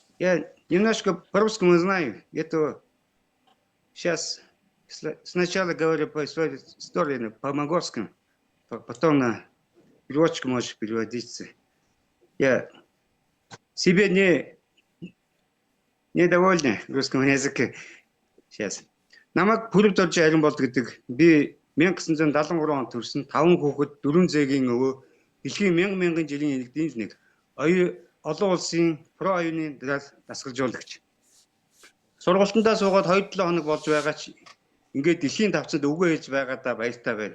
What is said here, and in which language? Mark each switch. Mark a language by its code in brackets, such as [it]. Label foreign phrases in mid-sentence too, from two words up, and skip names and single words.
[ru] Я немножко по-русскому знаю. Это сейчас сначала говорю по своей истории, по-монгольскому, потом на переводчик можешь переводиться. Я себе недовольна русского языка сейчас. [mn] Намайг бүрд орж арин болд гэдэг би 1973 онд төрсөн 5 хүүхэд 4 зээгийн өвөө дэлхийн мянган жилийн иргэдийн нэг олон улсын про оюуны дасгалжуулагч. Сургалтандаа суугаад 2-7 хоног болж байгаа ч ингээд дэлхийн тавцад өгөө хийж байгаадаа баяртай байна.